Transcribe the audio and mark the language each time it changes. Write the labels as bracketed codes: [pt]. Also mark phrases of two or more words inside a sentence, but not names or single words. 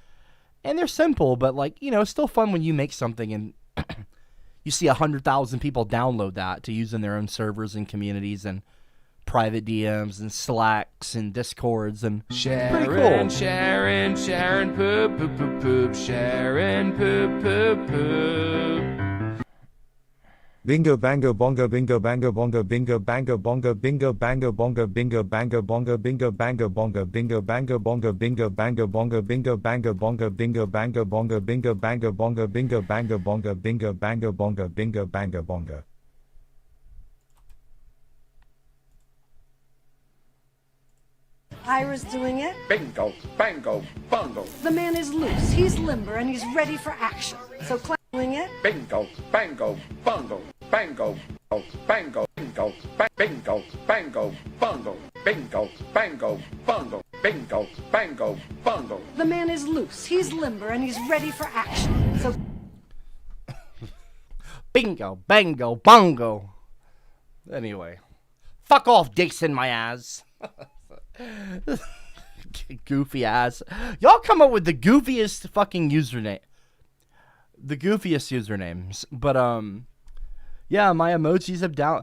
[en] And they're simple, but, like, you know, it's still fun when you make something and you see 100,000 people download that to use in their own servers and communities and private DMs and Slacks and Discords, and Sharon, pretty cool. Sharon, poop, poop, poop, poop, Sharon, poop, poop, poop. Bingo bango bongo bingo bango bongo bingo bango bongo bingo bango bongo bingo bango bongo bingo bango bongo bingo bango bongo bingo bango bongo bingo bango bongo bingo bango bongo bingo bango bongo bingo bango bongo bingo bango bongo bingo bango bongo. Ira's doing it. Bingo, bango, bongo. The man is loose, he's limber, and he's ready for action. So Clem doing it. Bingo, bango, bongo. Bango, bango, bingo, bingo, bango, bongo. Bingo, bango, bongo. bingo, bango, bungo. The man is loose, he's limber, and he's ready for action. So Bingo, bango, bongo. Anyway. Fuck off, dicks in my ass. Goofy ass. Y'all come up with the goofiest fucking username. The goofiest usernames. But, yeah, my emojis have down.